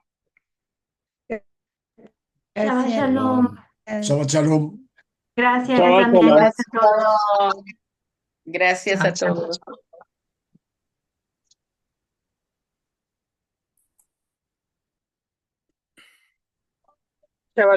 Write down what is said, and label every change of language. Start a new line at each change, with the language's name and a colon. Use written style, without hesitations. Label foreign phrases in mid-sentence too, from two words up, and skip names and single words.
Hebrew: Shabbat
Spanish: Gracias.
Hebrew: shalom. שבת שלום.
Spanish: Gracias,
Hebrew: Shabbat
Spanish: Damián.
Hebrew: shalom.
Spanish: Gracias a todos. Shalom. Gracias a todos.
Hebrew: Shabbat